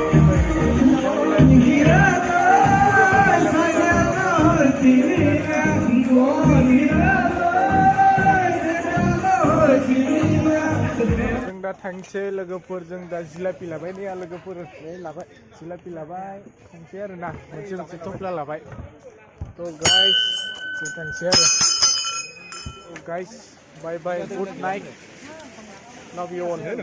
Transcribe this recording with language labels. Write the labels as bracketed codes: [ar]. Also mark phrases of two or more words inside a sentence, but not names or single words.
[brx] जों दा थांसै लोगोफोरजों दा जिलापि लाबाय नै लोगोफोर लाबाय जिलापि लाबाय थांसै आरो ना मोनसे थफ्ला लाबाय थ' गाइस जों थांसै आरो [en] guys, bye bye, good night, love you all.